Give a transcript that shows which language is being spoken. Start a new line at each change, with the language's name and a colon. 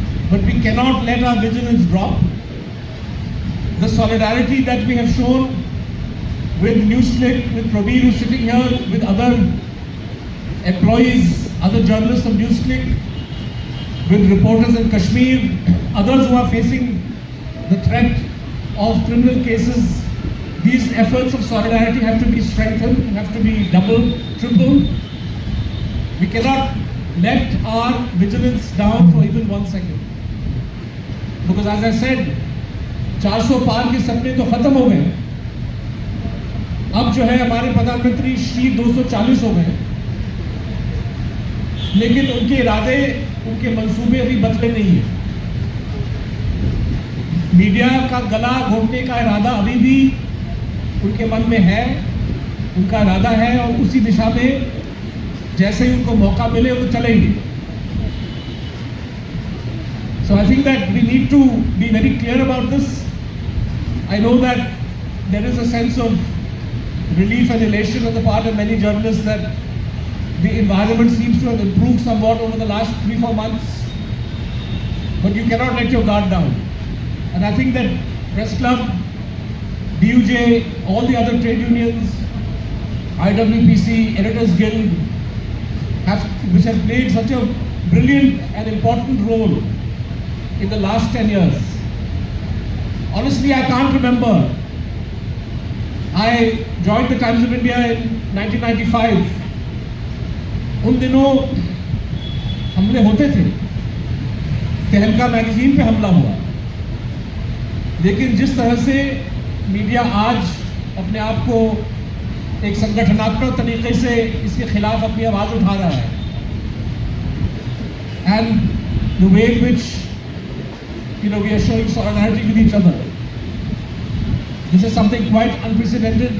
English: But we cannot let our vigilance drop. The solidarity that we have shown with NewsClick, with Prabir who's sitting here, with other employees, other journalists of NewsClick, with reporters in Kashmir, others who are facing the threat of criminal cases, these efforts of solidarity have to be strengthened, have to be doubled, tripled. We cannot let our vigilance down for even 1 second. Because as I said,
Hindi: 400 पार के सपने तो खत्म हो गए. अब जो है हमारे प्रधानमंत्री श्री 240 हो गए, लेकिन उनके इरादे, उनके मंसूबे अभी बदले नहीं है. मीडिया का गला घोटने का इरादा अभी भी उनके मन में है, उनका इरादा है, और उसी दिशा में जैसे ही उनको मौका मिले वो चलेंगे.
English: So I think that we need to be very clear about this. I know that there is a sense of relief and elation on the part of many journalists that the environment seems to have improved somewhat over the last 3-4 months. But you cannot let your guard down. And I think that Press Club, DUJ, all the other trade unions, IWPC, Editors Guild, which have played such a brilliant and important role in the last 10 years. Honestly, I can't remember. I joined the Times of India in 1995.
Hindi: उन दिनों हमले होते थे, तहलका magazine पे हमला हुआ, लेकिन जिस तरह से मीडिया आज अपने आप को एक संगठनात्मक तरीके से इसके खिलाफ अपनी आवाज़ उठा रहा है,
English: and the way in which we are showing solidarity with each other, this is something quite unprecedented.